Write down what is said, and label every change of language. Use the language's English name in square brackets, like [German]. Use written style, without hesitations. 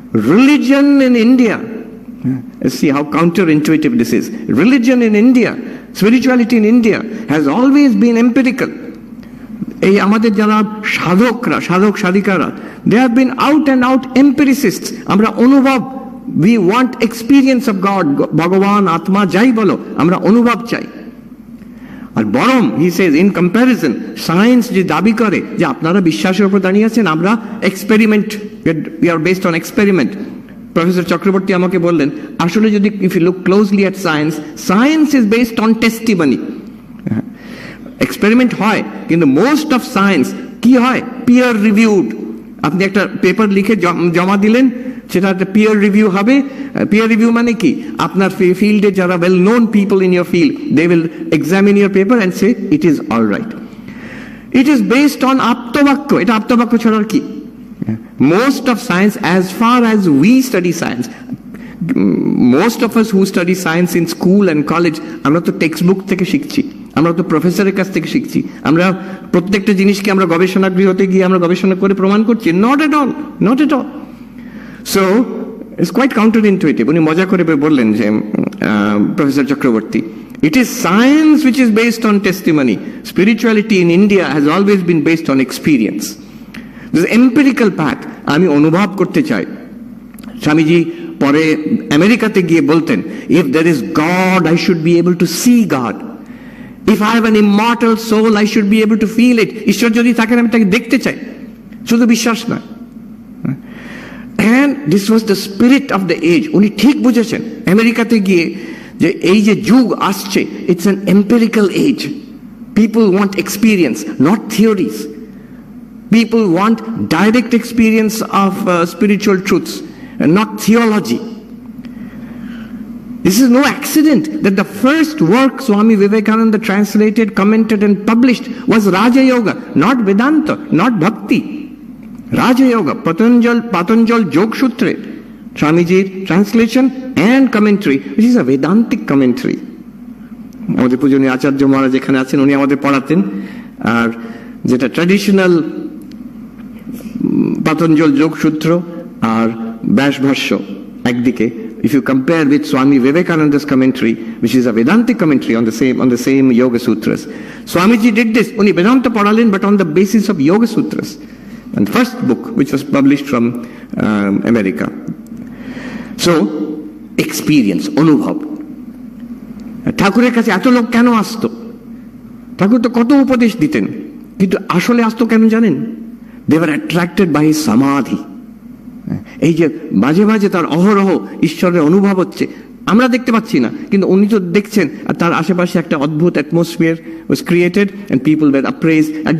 [English] Religion in India, see how counterintuitive this is. Religion in India, spirituality in India has always been empirical. [Bangla] এই আমাদের যারা সাধকরা, সাধক সাধিকারা, [English] they have been out and out empiricists. [Bangla] আমরা অনুভব, [English] we want experience of God, [Bangla] ভগবান, আত্মা, যাই বলো, আমরা অনুভব চাই। আর বরং [English] he says in comparison, [Bangla] science যে দাবি করে যে আপনারা বিশ্বাসের উপর দাঁড়িয়ে আছেন, আমরা experiment, [English] we are based on experiment. [Bangla] Professor Chakraborty আমাকে বললেন, আসলে যদি [English] if you look closely at science, science is based on testimony. [Bangla] Experiment হয়, কিন্তু [English] most of science [Bangla] কি হয়? [English] Peer reviewed. [Bangla] আপনি একটা পেপার লিখে জমা দিলেন, সেটা একটা পিয়ার রিভিউ হবে। পিয়ার রিভিউ মানে কি? আপনার ফিল্ডে যারা [English] Well known people in your field, they will examine your paper and say it is all right. It is based on [Bangla] আপ্তবাক্য। এটা আপ্তবাক্য ছাড়ার কি? [English] Most of science, as far as we study science, most of us who study science in school and college, [Bangla] আমরা তো text book থেকে শিখছি, আমরা তো প্রফেসরের কাছ থেকে শিখছি, আমরা প্রত্যেকটা জিনিসকে আমরা গবেষণা গৃহতে গিয়ে আমরা গবেষণা করে প্রমাণ করছি। [English] Not at all, not at all. So it's quite counter intuitive. [Bangla] উনি মজা করে বললেন যে professor Chakraborty, [English] it is science which is based on testimony. Spirituality in India has always been based on experience. This empirical path, [Bangla] আমি অনুভব করতে চাই। স্বামীজি পরে আমেরিকাতে গিয়ে বলতেন, [English] if there is God, I should be able to see God. If I have an immortal soul, I should be able to feel it. [Bangla] ঈশ্বর যদি থাকেন, আমি তাকে দেখতে চাই, শুধু বিশ্বাস নয়। [English] And this was the spirit of the age. [Bangla] উনি ঠিক বুঝেছেন আমেরিকাতে গিয়ে যে এই যে যুগ আসছে, [English] it's an empirical age. People want experience, not theories. People want direct experience of spiritual truths and not theology. This is no accident that the first work Swami Vivekananda translated, commented and published was Raja Yoga, not Vedanta, not Bhakti. Raja Yoga, Patanjal Jog Sutra, Swamiji's translation and commentary, which is a Vedantic commentary. [Bangla] আমাদের পূজনীয় আচার্য মহারাজ এখানে আছেন, উনি আমাদের পড়াতেন। আর যেটা traditional Patanjal যোগসূত্র আর ব্যাস ভাষ্য একদিকে, [English] if you compare with Swami Vivekananda's commentary, which is a Vedantic commentary on the same Yoga Sutras. Swamiji did this, [Bangla] উনি Vedanta পড়ালেন, [English] but on the basis of Yoga Sutras, and first book which was published from America. So experience, অনুভব। [Bangla] ঠাকুরের কাছে এত লোক কেন আসতো? ঠাকুর তো কত উপদেশ দিতেন, কিন্তু আসলে আসতো কেন জানেন? [English] They were attracted by his samadhi. [Bangla] এই যে মাঝে মাঝে তার অহরহ ঈশ্বরের অনুভব হচ্ছে, আমরা দেখতে পাচ্ছি না, কিন্তু উনি তো দেখছেন। আর তার আশেপাশে একটা অদ্ভুত atmosphere [English] was created and people were appraised.